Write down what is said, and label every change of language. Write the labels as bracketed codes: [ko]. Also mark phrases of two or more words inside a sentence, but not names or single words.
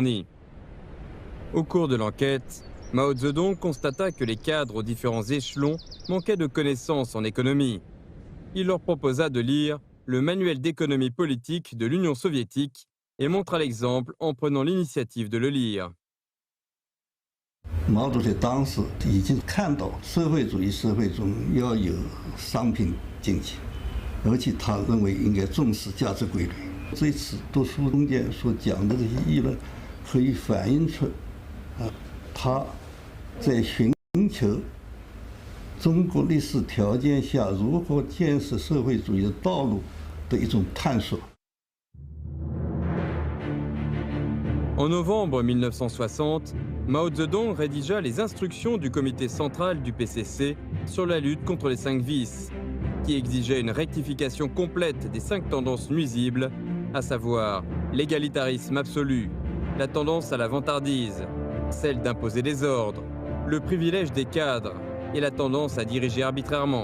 [fr] » Au cours de l'enquête, Mao Zedong constata que les cadres aux différents échelons manquaient de connaissances en économie. Il leur proposa de lire le manuel d'économie politique de l'Union soviétique et montra l'exemple en prenant l'initiative de le lire. [zh] 毛主席当时已经看到社会主义社会中要有商品经济，而且他认为应该重视价值规律。这次读书中间所讲的这些议论，可以反映出他在寻求中国历史条件下如何建设社会主义的道路的一种探索。 [fr] En novembre 1960, Mao Zedong rédigea les instructions du comité central du PCC sur la lutte contre les 5 vices, qui exigeait une rectification complète des 5 tendances nuisibles, à savoir l'égalitarisme absolu, la tendance à la vantardise, celle d'imposer des ordres, le privilège des cadres et la tendance à diriger arbitrairement.